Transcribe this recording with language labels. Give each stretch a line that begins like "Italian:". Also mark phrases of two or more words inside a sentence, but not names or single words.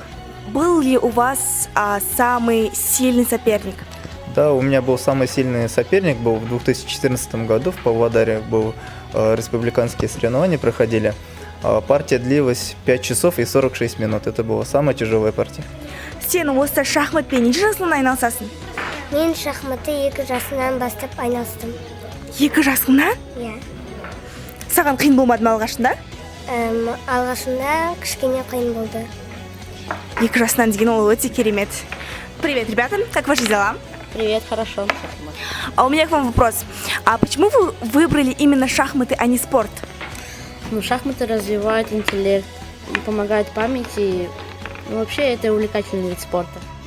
Russian: Был ли у вас самый сильный соперник? Да, у меня был самый сильный соперник, был в 2014 году в Павлодаре, республиканские соревнования проходили. Партия длилась 5 часов и 46 минут, это была самая тяжелая партия.
Kazakh: Сен осы шахматпен неше жасыңнан айналысасың? Мен шахматты 2 жасымнан бастап айналыстым. 2 жасыңнан? Иә. Саған қиын болмады ма алғашында? Алғашында кішкене қиын болды. 2 жасынан деген ол өте керемет.
Russian: Привет, ребята, как ваши дела? Привет, хорошо. А у меня к вам вопрос. А почему вы выбрали именно шахматы, а не спорт? Шахматы развивают интеллект, помогают памяти. Вообще, это увлекательный вид спорта.